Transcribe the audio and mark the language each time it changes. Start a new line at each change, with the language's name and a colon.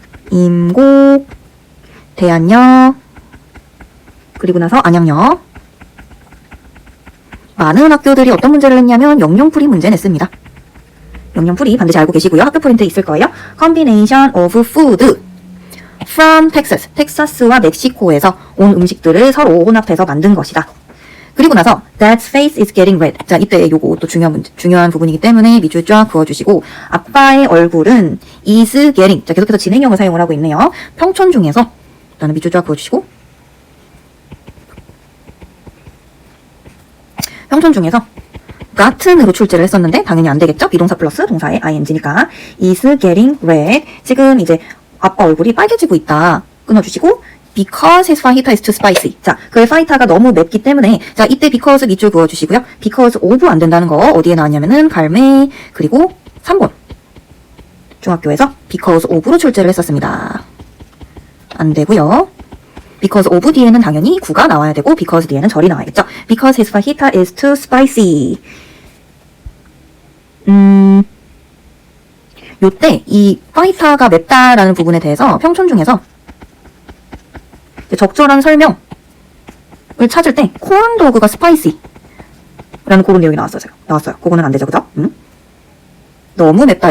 Korean: 임곡, 대안역, 그리고 나서 안양역. 많은 학교들이 어떤 문제를 냈냐면 영영풀이 문제 냈습니다. 영영풀이 반드시 알고 계시고요. 학교 프린트에 있을 거예요.
English: Combination of food from Texas.
Korean: 텍사스와 멕시코에서 온 음식들을 서로 혼합해서 만든 것이다. 그리고 나서
English: Dad's face is getting red.
Korean: 자, 이때 요거 또 중요한 부분이기 때문에 밑줄 쫙 그어주시고 아빠의 얼굴은
English: is getting.
Korean: 자, 계속해서 진행형을 사용을 하고 있네요. 평촌 중에서 일단은 밑줄 쫙 그어주시고 평촌 중에서 gotten으로 출제를 했었는데 당연히 안 되겠죠? 비동사 플러스 동사의 ing니까
English: is getting red.
Korean: 지금 이제 아빠 얼굴이 빨개지고 있다. 끊어주시고
English: because his fajita is too spicy.
Korean: 자, 그의 파이타가 너무 맵기 때문에 자, 이때 because 밑줄 그어주시고요. because of 안 된다는 거 어디에 나왔냐면은 갈매 그리고 3번 중학교에서 because of로 출제를 했었습니다. 안 되고요. because of 뒤에는 당연히 구가 나와야 되고 because 뒤에는 절이 나와야겠죠.
English: because his fajita is too spicy.
Korean: 요때 이 파이타가 맵다라는 부분에 대해서 평촌 중에서 적절한 설명을 찾을 때 콘도그가 스파이시 라는 그런 내용이 나왔어요. 그거는 안 되죠. 그죠? 너무 맵다.